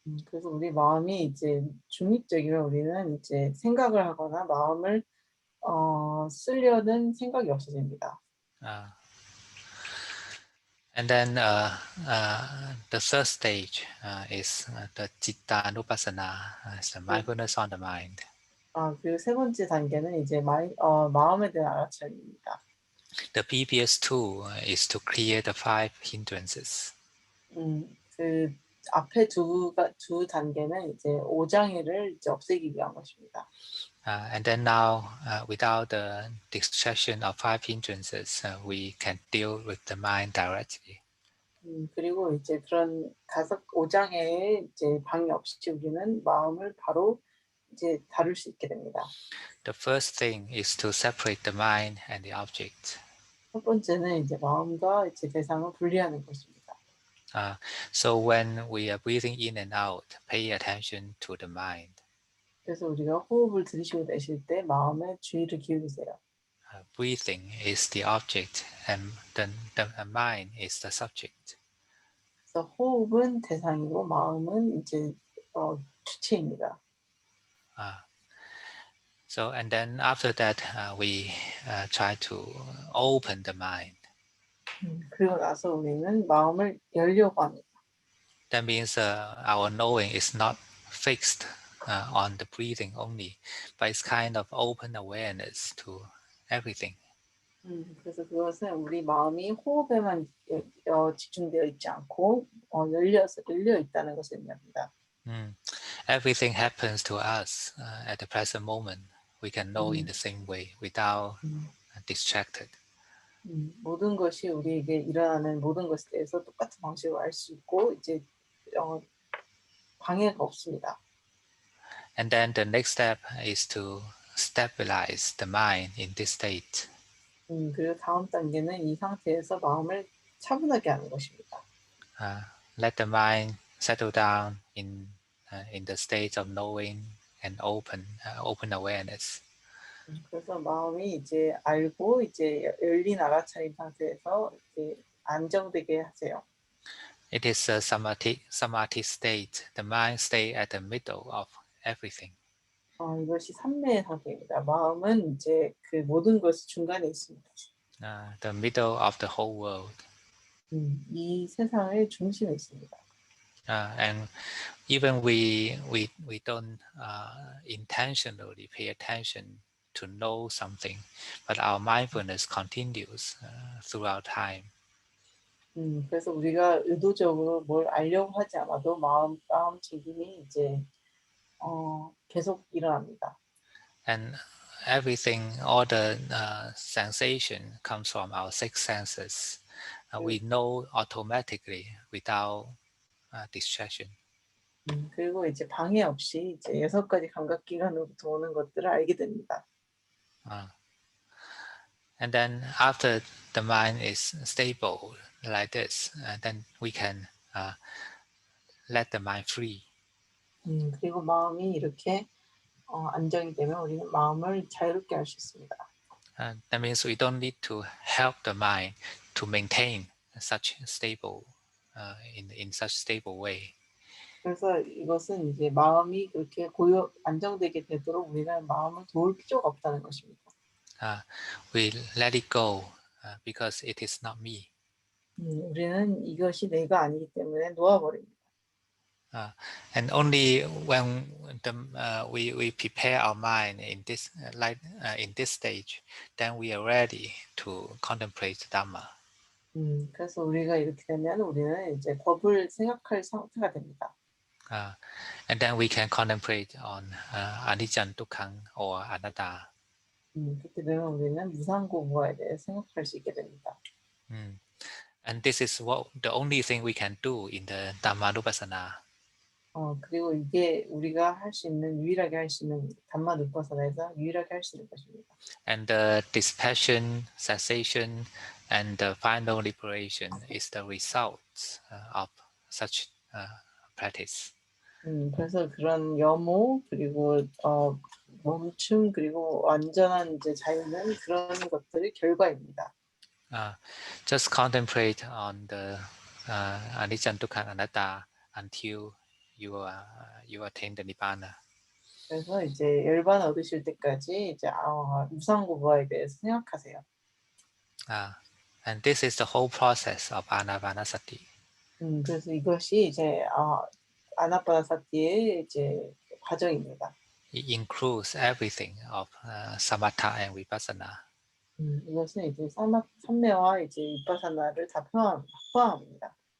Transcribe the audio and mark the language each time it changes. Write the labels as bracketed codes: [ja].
[ko] 그래서 우리 마음이 이제 중립적이면 우리는 이제 생각을 하거나 마음을 쓰려는 생각이 없어집니다. [en] And then the third stage is the cittanupassana, the mindfulness on the mind. [ko] 그리고 세 번째 단계는 이제 마음에 대한 알아차림입니다. [en] The previous two is to clear the five hindrances. [ko] 그 앞에 두 단계는 이제 오장애를 이제 없애기 위한 것입니다. [en] And then now, without the distraction of five hindrances, we can deal with the mind directly. [ko] 그리고 이제 그런 5장에 이제 방해 없이 우리는 마음을 바로 이제 다룰 수 있게 됩니다. [en] The first thing is to separate the mind and the object. [ko] 첫 번째는 이제 마음과 이제 대상을 분리하는 것입니다. [en] So when we are breathing in and out, pay attention to the mind. [ko] 그래서 우리가 호흡을 들이쉬고 내쉴 때 마음에 주의를 기울이세요. [en] Breathing is the object and the mind is the subject. [ko] 그래서 호흡은 대상이고 마음은 이제 주체입니다. [en] So and then after that we try to open the mind. [ko] 그리고 나서 우리는 마음을 열려고 합니다. [en] That means our knowing is not fixed on the breathing only, but it's kind of open awareness to everything. [ko] 그래서 그것은 우리 마음이 호흡에만 집중되어 있지 않고 열려 있다는 것을 의미합니다. [en] Everything happens to us at the present moment. We can know in the same way without distracted. [ko] 모든 것이 우리에게 일어나는 모든 것에 대해서 똑같은 방식으로 알 수 있고 이제 방해가 없습니다. [en] And then the next step is to stabilize the mind in this state. [ko] 그리고 다음 단계는 이 상태에서 마음을 차분하게 하는 것입니다. [en] Let the mind settle down in the state of knowing and open awareness. [ko] 그래서 마음이 이제 알고 이제 열린 알아차린 상태에서 이제 안정되게 하세요. [en] It is a samadhi state. The mind stay at the middle of everything. [ko] 이것이 삼매의 상태입니다. 마음은 이제 그 모든 것이 중간에 있습니다. [en] The middle of the whole world. [ko] 이 세상의 중심에 있습니다. [en] And even we don't intentionally pay attention to know something, but our mindfulness continues throughout time. [ko] 그래서 우리가 의도적으로 뭘 알려고 하지 않아도 마음 챙김이 이제 계속 일어납니다. [en] And everything, all the sensation comes from our six senses. We know automatically without distraction. [ko] 그리고 이제 방해 없이 이제 6가지 감각기관으로부터 오는 것들을 알게 됩니다. [en] And then after the mind is stable like this, then we can let the mind free. [ko] 그리고 마음이 이렇게 안정이 되면 우리는 마음을 자유롭게 할 수 있습니다. [en] That means we don't need to help the mind to maintain such stable in such stable way. [ko] 그래서 이것은 이제 마음이 그렇게 안정되게 되도록 우리는 마음을 도울 필요가 없다는 것입니다. [en] We let it go because it is not me. [ko] 우리는 이것이 내가 아니기 때문에 놓아버립니다. [en] And only when we prepare our mind in this in this stage, then we are ready to contemplate Dhamma. [ko] 그래서 우리가 이렇게 되면 우리는 이제 법을 생각할 상태가 됩니다. [en] And then we can contemplate on anicca, dukkha, or anatta. [ko] 그렇게 되면 우리는 무상고무에 대해 생각할 수 있게 됩니다. [en] And this is the only thing we can do in the Dhammanupassana. [ko] 그리고 이게 우리가 할 수 있는 유일하게 할 수 있는 담마누파사나에서 유일하게 할 수 있는 것입니다. [en] And the dispassion, cessation, and the final liberation is the result of such practice. [ko] 그래서 그런 염호 그리고 멈춤 그리고 완전한 이제 자유는 그런 것들의 결과입니다. [en] Just contemplate on the anicca, dukkha, anatta until you attain the nibbana. [ko] 그래서 이제 열반 얻으실 때까지 이제 무상고부화에 대해서 생각하세요. [en] And this is the whole process of anapanasati. [ko] 그래서 이것이 이제 아나파나사티의 이제 과정입니다. [en] It includes everything of samatha and vipassana. [ko] 이것은 이제 삼매와 이제 위파사나를 다 포함합니다.